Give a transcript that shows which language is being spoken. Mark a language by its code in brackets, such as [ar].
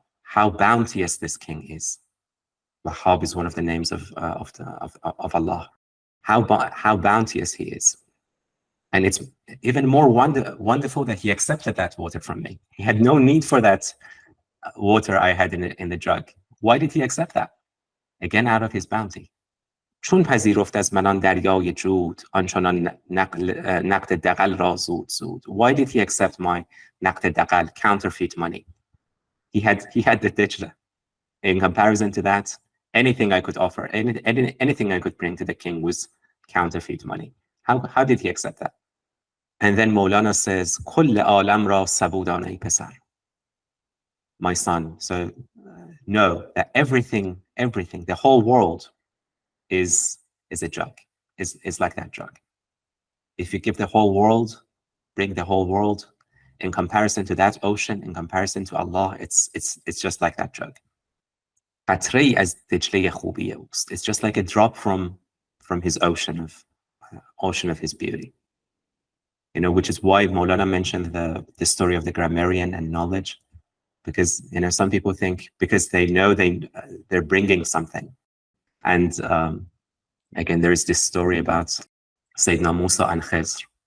[en] How bounteous this king is. Wahhab is one of the names of Allah. How bounteous he is. And it's even more wonderful that he accepted that water from me. He had no need for that water I had in the jug. Why did he accept that? Again, out of his bounty. [fa] چون پذیرفت از من آن دریای جود آنچنان نقد دغل را زود. [en] Why did he accept my [fa] نقد دغل, [en] counterfeit money? He had the Dijla. In comparison to that, anything I could offer, anything I could bring to the king was counterfeit money. How did he accept that? And then Mawlana says, [fa] كل عالم را سبودان ای پسر. [en] My son, so know that everything, the whole world is a jug, is like that jug. If you give the whole world, bring the whole world, in comparison to that ocean, in comparison to Allah, it's just like that jug. [fa] قطره‌ای از دجله خوبی اوست. [en] It's just like a drop from his ocean of his beauty. Which is why Mawlana mentioned the story of the grammarian and knowledge, because some people think because they know they're bringing something And again, there is this story about Sayyidina Musa and Khizr.